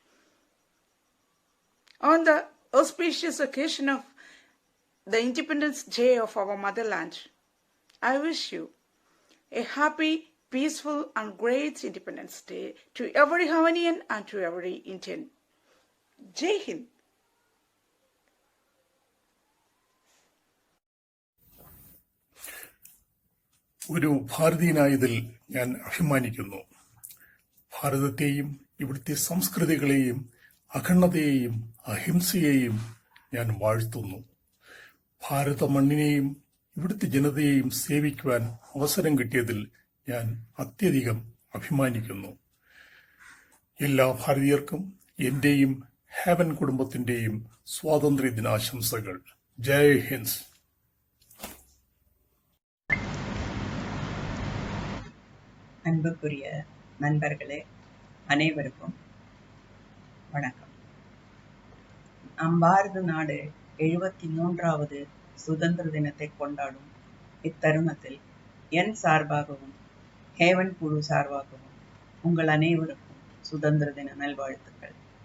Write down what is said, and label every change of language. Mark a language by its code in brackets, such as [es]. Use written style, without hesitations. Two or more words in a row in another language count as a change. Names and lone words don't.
[en] On the auspicious occasion of the Independence Day of our motherland, I wish you a happy, peaceful and great Independence Day to every Havanian and to every Indian. [hi] Jai Hind. [ml] ഒരു ഭാരതീയനായതിൽ ഞാൻ അഭിമാനിക്കുന്നു. ഭാരതത്തെയും ഇവിടുത്തെ സംസ്കൃതികളെയും അഖണ്ഡതയെയും അഹിംസയെയും ഞാൻ വാഴ്ത്തുന്നു. ഭാരത മണ്ണിനെയും ഇവിടുത്തെ ജനതയെയും സേവിക്കുവാൻ അവസരം കിട്ടിയതിൽ ഞാൻ അത്യധികം അഭിമാനിക്കുന്നു. എല്ലാ ഭാരതീയർക്കും എന്റെയും ഹേവൻ കുടുംബത്തിന്റെയും സ്വാതന്ത്ര്യ ദിനാശംസകൾ. [hi] जय हिन्द. [ta] அன்புக்குரிய நண்பர்களே, அனைவருக்கும் வணக்கம். நம் பாரத நாடு 73வது சுதந்திர தினத்தை கொண்டாடும் இத்தருணத்தில் என் சார்பாகவும் ஹேவன் குழு சார்பாகவும் உங்கள் அனைவருக்கும் சுதந்திர தின நல்வாழ்த்துக்கள்.